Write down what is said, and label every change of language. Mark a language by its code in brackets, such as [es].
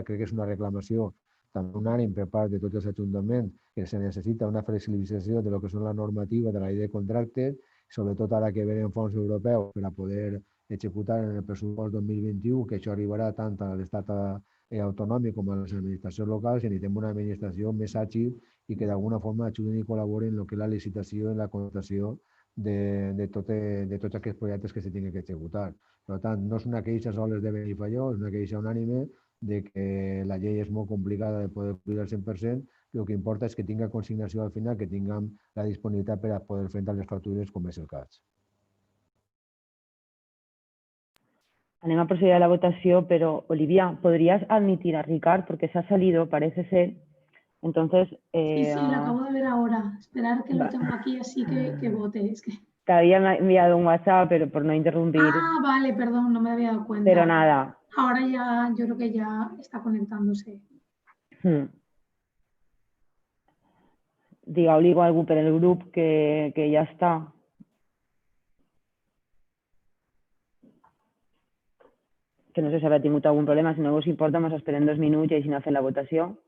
[ca] Crec que és una reclamació també unànime per part de tots els ajuntaments que se necessita una flexibilització de lo que són la normativa de la llei de contractes, sobretot ara que venen fons europeus per a poder executar en el pressupost 2021, que això arribarà tant a l'estat autonòmic com a les administracions locals, i necessitem una administració més àgil i que d'alguna forma ajudin i col·laborin en el que és la licitació i la contractació de tots aquests projectes que se tinguin que executar. Per tant, no és una queixa sols de Benifaió, és una queixa unànime de que la llei és molt complicada de poder complir al 100%, el que importa és que tinga consignació al final, que tinguem la disponibilitat per a poder fer les factures com és el cas. Anem a procedir a la votació, [es] pero Olivia, ¿podrías admitir a Ricard? Porque se ha salido, parece ser. Entonces... Sí, lo acabo de ver ahora. Esperar que lo tengo aquí así que vote. Es que... Te había enviado un WhatsApp, pero por no interrumpir. Ah, vale, perdón, no me había dado cuenta. Pero nada. Ahora ya, yo creo que ya está conectándose. [ca] Digue-li a algú per el grup que ja està. Que no sé si habrà tingut algun problema. Si no us importa, ens esperem 2 minuts i així anar fent la votació.